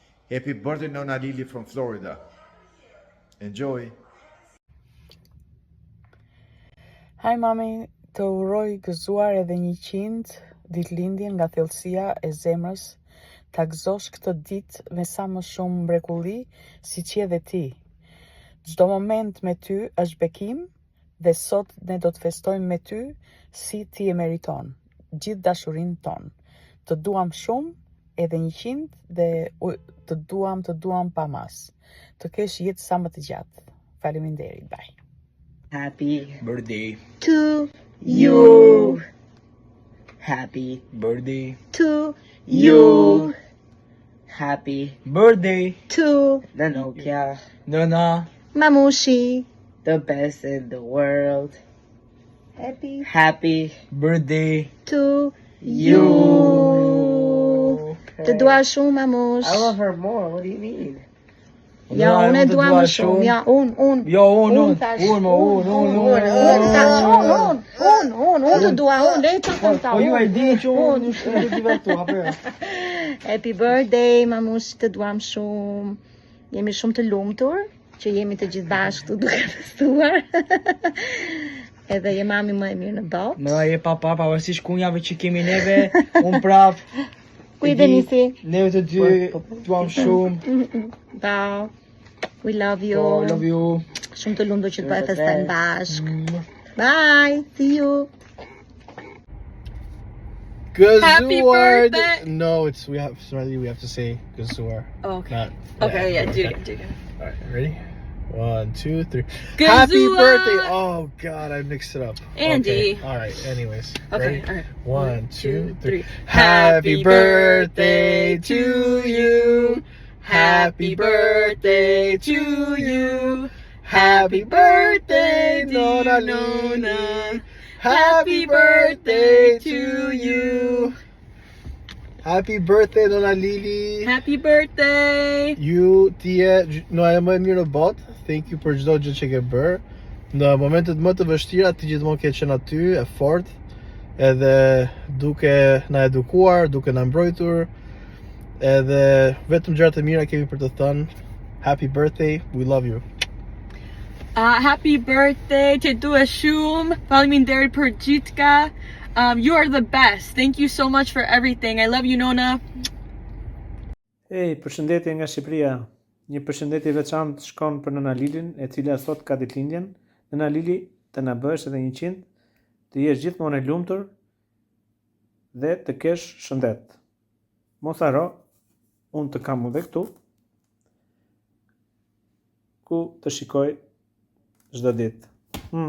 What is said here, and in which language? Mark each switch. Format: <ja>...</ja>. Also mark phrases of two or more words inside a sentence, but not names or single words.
<en>Happy birthday, Nona Lili from Florida. Enjoy.</en> <sq>Hi mami, të uroj gëzuar edhe 100 ditëlindjen nga thellësia e zemrës, ta gëzosh këtë ditë me sa më shumë mrekulli, siç je dhe ti. Çdo moment me ty është bekim dhe sot ne do të festojmë me ty si ti e meriton, gjithë dashurinë tonë. Të duam shumë, edhe 100 dhe të duam pa mas. Të kesh jetë sa më të gjatë. Faleminderit,</sq> <en>bye. Happy Birthday to you. Happy birthday to you. Happy birthday to the Nokia Nona. Mamushi, the best in the world. Happy Birthday to you.</en> <sq>Të dua shumë, Mamush.</sq> <en>I love her more. What do you mean?</en> <sq>Ja, unë e dua më shumë. Ja, unë. Jo, unë të dua, unë, le të konta. Po ju e dini që unë e di vetë apo jo?</sq> <en>Happy birthday,</en> <sq>Mamush, të duam shumë. Jemi shumë të lumtur që jemi të gjithë bashkë duke festuar. Edhe je mami më e mirë në botë. Më je papa, pavarësisht kunjave që kemi neve, unë prap. Kujdenisi. Neve të dy duam shumë.</sq> <en>Ciao. We love you. Oh, love you.</en> <sq>Shumë të lumtur që të bëjë festojmë bashkë.</sq> <en>Bye. See you. Happy Gazuard. birthday. No, we have to say Gazuar. Oh, okay. Not, Okay, yeah, do it again. All right, ready? 1, 2, 3. Gazuar. Happy birthday! Oh God, I mixed it up. Andy. Okay. All right. Anyways. Okay, Ready? all right. 1, 2, 3. Happy birthday to you. Happy birthday to you. Happy birthday, dear Nona. Happy birthday to you. Happy birthday, Nona Lili. Happy birthday.</en> <sq>Ju tje no e më e mirë në botë.</sq> <en>Thank you</en> <sq>për çdo gjë që ke bërë. Në momentet më të vështira ti gjithmonë ke qenë aty, e fortë, edhe duke na edukuar, duke na mbrojtur. Edhe vetëm gjëra të mira kemi për të thënë.</sq> <en>Happy birthday. We love you. Happy birthday</en> <sq>të dua shumë. Faleminderit për gjithka.</sq> <en>You are the best. Thank you so much for everything. I love you, Nona.</en> <sq>Hey, përshëndetje nga Shqipëria. Një përshëndetje veçantë shkon për Nona Lilin, e cila sot ka ditëlindjen. Nona Lili, të na bësh edhe 100, të jesh gjithmonë e lumtur dhe të kesh shëndet. Mos haro, unë të kam edhe këtu, ku të shikoj çdo ditë.</sq>